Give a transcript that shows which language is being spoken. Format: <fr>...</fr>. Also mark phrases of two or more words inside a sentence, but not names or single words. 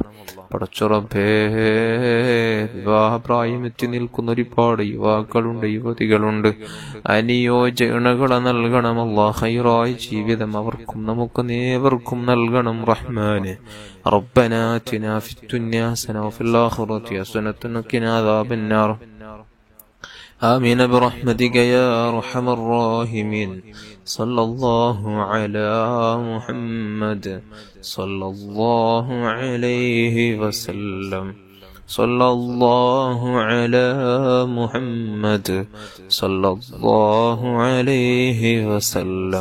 <ml>പടച്ച റബ്ബേ, വിവാഹപ്രായം എത്തി നിൽക്കുന്ന ഒരുപാട് യുവാക്കളുണ്ട്, യുവതികളുണ്ട്. അനുയോജ്യ ഇണകളെ നൽകണം അല്ലാഹ്. ഖൈറായ ജീവിതം അവർക്കും നമുക്ക് നേവർക്കും നൽകണം റഹ്മാനെ.</ml> <ar>ربنا آتنا في الدنيا حسنة وفي الآخرة حسنة وقنا عذاب النار. آمين برحمتك يا أرحم الراحمين. صلى الله على محمد صلى الله عليه وسلم. صلى الله على محمد صلى الله عليه وسلم.</ar>